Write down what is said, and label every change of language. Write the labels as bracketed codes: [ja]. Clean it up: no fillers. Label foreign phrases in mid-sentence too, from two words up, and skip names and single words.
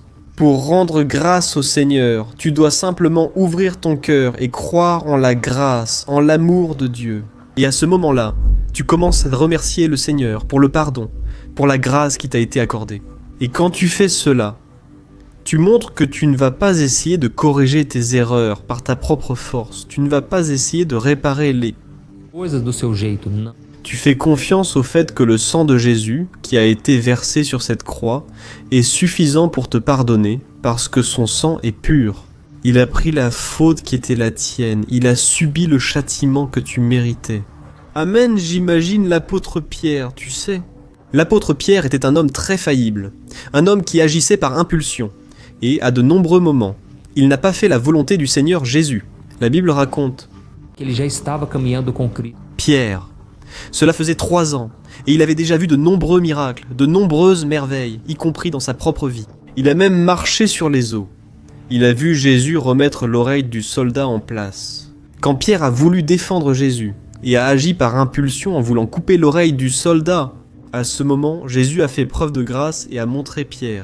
[fr] Pour rendre grâce au Seigneur, tu dois simplement ouvrir ton cœur et croire en la grâce, en l'amour de Dieu. Et à ce moment-là, tu commences à remercier le Seigneur pour le pardon, pour la grâce qui t'a été accordée. Et quand tu fais cela, tu montres que tu ne vas pas essayer de corriger tes erreurs par ta propre force. Tu ne vas pas essayer de réparer les... [pt] coisas do seu jeito, não. [fr] Tu fais confiance au fait que le sang de Jésus, qui a été versé sur cette croix, est suffisant pour te pardonner, parce que son sang est pur. Il a pris la faute qui était la tienne. Il a subi le châtiment que tu méritais. Amen, j'imagine l'apôtre Pierre, tu sais. L'apôtre Pierre était un homme très faillible, un homme qui agissait par impulsion. Et à de nombreux moments, il n'a pas fait la volonté du Seigneur Jésus. La Bible raconte. [pt] Ele já estava caminhando com Cristo. [fr] Pierre. Cela faisait 3 ans, et il avait déjà vu de nombreux miracles, de nombreuses merveilles, y compris dans sa propre vie. Il a même marché sur les eaux. Il a vu Jésus remettre l'oreille du soldat en place. Quand Pierre a voulu défendre Jésus, et a agi par impulsion en voulant couper l'oreille du soldat, à ce moment, Jésus a fait preuve de grâce et a montré Pierre.